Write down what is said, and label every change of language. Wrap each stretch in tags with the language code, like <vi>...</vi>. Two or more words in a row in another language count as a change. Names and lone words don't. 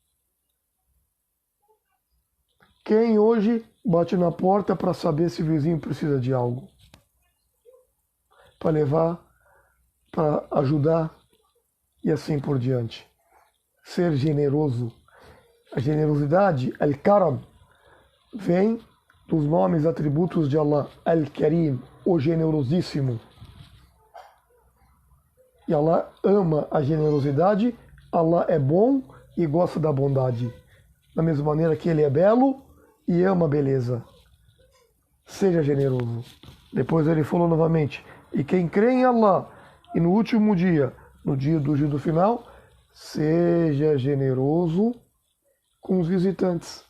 <pt>Quem hoje bate na porta para saber se o vizinho precisa de algo? Para levar, para ajudar e assim por diante. Ser generoso. A generosidade, Al-Karam, vem dos nomes e atributos de Allah. Al-Karim, o generosíssimo. E Allah ama a generosidade, Allah é bom e gosta da bondade. Da mesma maneira que Ele é belo e ama a beleza. Seja generoso. Depois ele falou novamente, e quem crê em Allah e no último dia, no dia do juízo final, seja generoso com os visitantes.</pt>